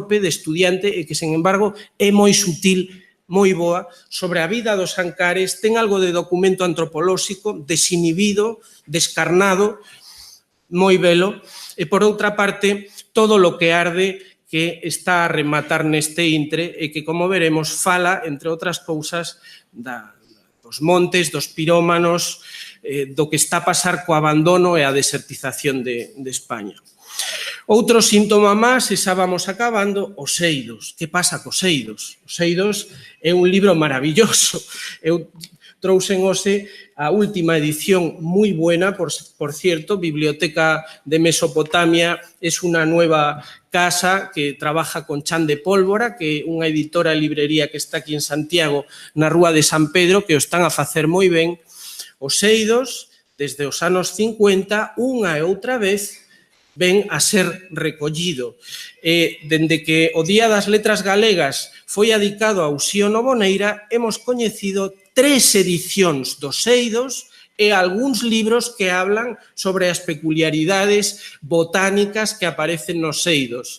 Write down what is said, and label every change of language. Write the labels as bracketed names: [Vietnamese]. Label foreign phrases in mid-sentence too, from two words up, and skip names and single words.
[Galician] de estudiante e que, sen embargo, é moi sutil, moi boa, sobre a vida dos Ancares, ten algo de documento antropolóxico, desinhibido, descarnado, moi belo, e, por outra parte, todo lo que arde que está a rematar neste intre e que, como veremos, fala, entre outras cousas, dos montes, dos pirómanos, do que está a pasar co abandono e a desertización de España. Outro síntoma máis, e xa vamos acabando, os eidos. Que pasa cos eidos? Os eidos é un libro maravilloso. Eu trouxen hoxe a última edición moi buena, [Spanish] por cierto, [Galician] Biblioteca de Mesopotamia es unha [Spanish] nueva casa que trabaja con [Galician] Chan de Pólvora, que é unha editora e librería que está aquí en Santiago, na Rúa de San Pedro, que o están a facer moi ben. Os eidos, desde os anos 50, unha e outra vez, ven a ser recollido. Dende que o Día das Letras Galegas foi adicado a Uxío Novoneira, hemos coñecido 3 edicións dos eidos e algúns libros que hablan sobre as peculiaridades botánicas que aparecen nos eidos.